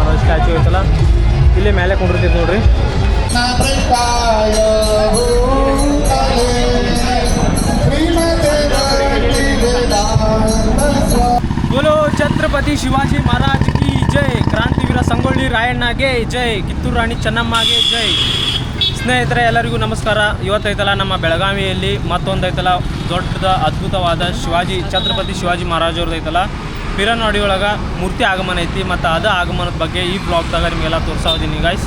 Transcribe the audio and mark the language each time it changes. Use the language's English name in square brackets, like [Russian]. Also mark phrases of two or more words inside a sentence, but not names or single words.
[Kannada] ಸ್ಟ್ಯಾಚ್ಯೂ ಐತಲ್ಲ ಇಲ್ಲಿ ಮೇಲೆ ಕೊಂಡಿರ್ತೈತೆ ನೋಡ್ರಿ. [Hindi] बोलो छत्रपति शिवाजी महाराज की जय. [Kannada] ಕ್ರಾಂತಿವೀರ ಸಂಗೊಳ್ಳಿ ರಾಯಣ್ಣಗೆ ಜೈ. ಕಿತ್ತೂರು ರಾಣಿ ಚೆನ್ನಮ್ಮಗೆ ಜೈ. ಸ್ನೇಹಿತರೆ ಎಲ್ಲರಿಗೂ ನಮಸ್ಕಾರ. ಇವತ್ತೈತಲ್ಲ ನಮ್ಮ ಬೆಳಗಾವಿಯಲ್ಲಿ ಮತ್ತೊಂದೈತಲ್ಲ ದೊಡ್ಡದ ಅದ್ಭುತವಾದ ಛತ್ರಪತಿ ಶಿವಾಜಿ ಮಹಾರಾಜವ್ರದ್ದು ಐತಲ್ಲ ಪಿರನವಾಡಿ ಒಳಗೆ ಮೂರ್ತಿ ಆಗಮನ ಐತಿ. ಮತ್ತು ಅದು ಆಗಮನದ ಬಗ್ಗೆ ಈ ಬ್ಲಾಗ್ದಾಗ ನಿಮಗೆಲ್ಲ ತೋರಿಸೋದೀನಿ ಗೈಸ್.